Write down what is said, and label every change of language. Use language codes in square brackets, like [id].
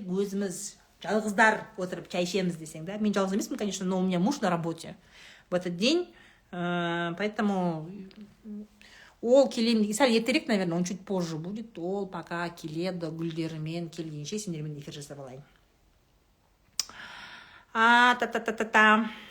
[kk] Өзіміз жалғыздар отырып чай ішеміз десең, да? Мен жалғыз емеспін, [ru] конечно, но у меня муж на работе в этот день. Поэтому [kk] ол келейін, сәл ертерек, [ru] наверное, он чуть позже будет. [kk] Ол пока келеді, гүлдерімен келгенше сендермен эфир жасап алайын. Та-та-та-та-та.